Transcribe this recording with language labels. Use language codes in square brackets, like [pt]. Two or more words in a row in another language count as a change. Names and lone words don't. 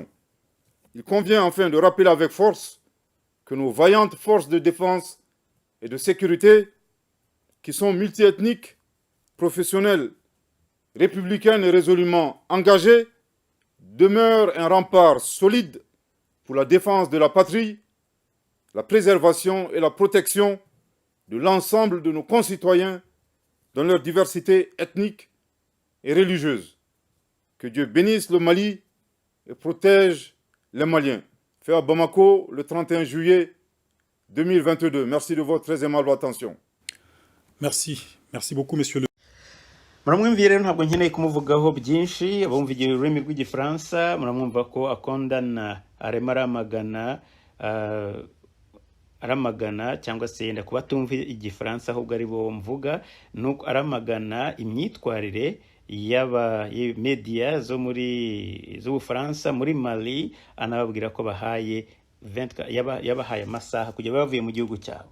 [fr] Il convient enfin de rappeler avec force que nos vaillantes forces de défense et de sécurité, qui sont multiethniques, professionnelles, républicaines et résolument engagées, demeurent un rempart solide pour la défense de la patrie, la préservation et la protection de l'ensemble de nos concitoyens dans leur diversité ethnique et religieuse. Que Dieu bénisse le Mali et protège les Maliens. Fait à Bamako le 31 juillet 2022. Merci de votre très aimable attention. Merci. Merci beaucoup, monsieur le... [rw] muramwumviye rero ntabwo nkeneye kumuvugaho byinshi abumviye ururimi rw'igifaransa muramwumva ko akondana arema aramagana cyangwa se yenda kuba atumva igifaransa ahubwo ari bo mvuga nuko aramagana imyitwarire y'aba media zo muri z'Ubufaransa muri Mali, anababwira ko bahaye yabahaye amasaha kujya bavuye mu gihugu cyabo.